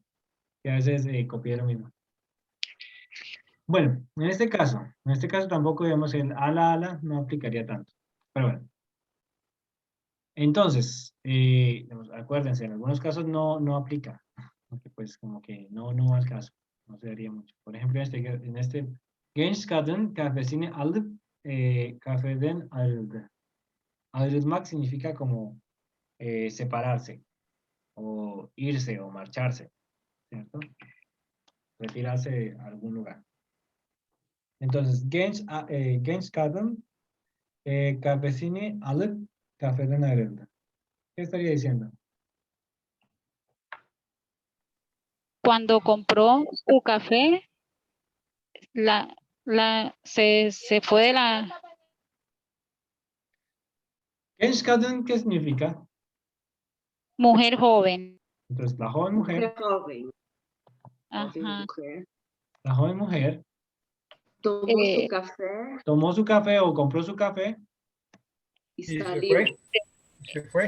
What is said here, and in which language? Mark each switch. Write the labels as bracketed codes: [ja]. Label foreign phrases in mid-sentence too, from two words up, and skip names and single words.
[es] Que a veces copié lo mismo. Bueno, en este caso tampoco, digamos, el ala no aplicaría tanto. Pero bueno. Entonces, digamos, acuérdense, en algunos casos no aplica. Porque pues como que no va al caso. No se daría mucho. Por ejemplo, en este [tr] genç kadın kahvesini alıp kafeden ayrıldı. [es] Ayrılmak significa como separarse, o irse, o marcharse, ¿cierto? Retirarse de algún lugar. Entonces, [tr] genç kadın kahvesini alıp kafeden ayrıldı. [es] ¿Qué estaría diciendo? Cuando compró su café, se fue de la... [tr] Genç kadın, [es] ¿qué significa? Mujer joven. Entonces, la joven mujer, Joven. Ajá. Mujer. la joven mujer Tomó su café tomó su café o compró su café y Y se salió. fue. Se fue.